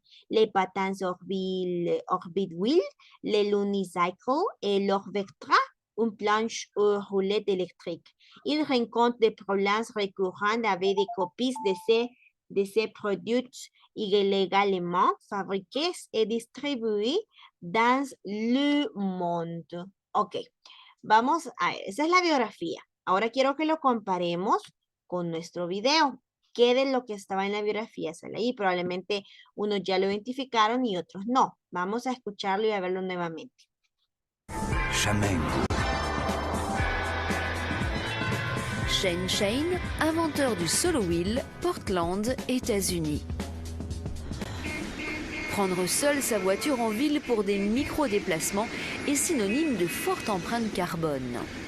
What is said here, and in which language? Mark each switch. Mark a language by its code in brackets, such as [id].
[fr] Les patins orbit wheel, les Lunicycle et l'Orvectra, une planche ou roulette électrique. Il rencontre des problèmes récurrents avec des copies de ces produits illégalement fabriqués et distribués dans le monde. [es] Ok, vamos a ver, esa es la biografía. Ahora quiero que lo comparemos con nuestro video. ¿Qué de lo que estaba en la biografía sale ahí? Probablemente unos ya lo identificaron y otros no. Vamos a escucharlo y a verlo nuevamente. [fr] Jamais. Shan Shan, inventeur du solo wheel, Portland, États-Unis. Prendre seul sa voiture en ville pour des micro-déplacements est synonyme de forte empreinte carbone.